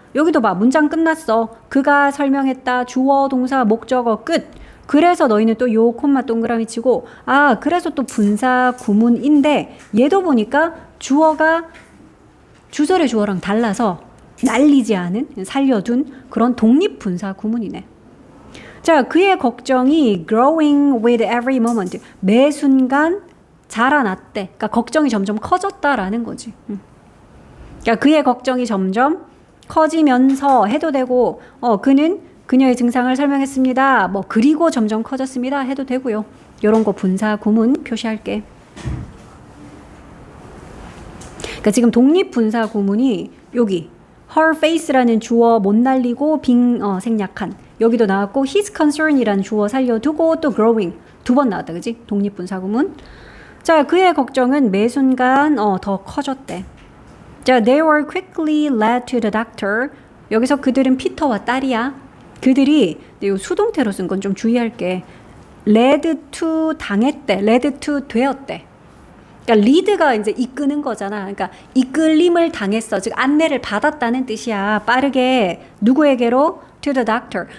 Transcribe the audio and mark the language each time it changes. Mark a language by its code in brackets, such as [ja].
[ko] 여기도 봐, 문장 끝났어. 그가 설명했다. 주어, 동사, 목적어 끝. 그래서 너희는 또 요 콤마 동그라미 치고, 아, 그래서 또 분사 구문인데 얘도 보니까 주어가 주절의 주어랑 달라서 날리지 않은, 살려둔 그런 독립분사 구문이네. 자, 그의 걱정이 [en] growing with every moment. [ko] 매 순간 자라났대. 그러니까 걱정이 점점 커졌다라는 거지. 그러니까 그의 걱정이 점점 커지면서 해도 되고, 그는 그녀의 증상을 설명했습니다. 뭐 그리고 점점 커졌습니다. 해도 되고요. 이런 거 분사 구문 표시할게. 그러니까 지금 독립분사 구문이 여기 her face라는 주어 못 날리고 생략한 여기도 나왔고 his concern이라는 주어 살려두고 또 growing 두 번 나왔다. 그지? 독립분사 구문. 자, 그의 걱정은 매 순간 더 커졌대. [en] 자, they were quickly led to the doctor. [ko] 여기서 그들은 피터와 딸이야. 그들이 이 수동태로 쓴 건 좀 주의할게. led to 당했대. led to 되었대. 그러니까 리드가 이제 이끄는 거잖아. 그러니까 이끌림을 당했어. 즉 안내를 받았다는 뜻이야. 빠르게 누구에게로? [en] To the doctor.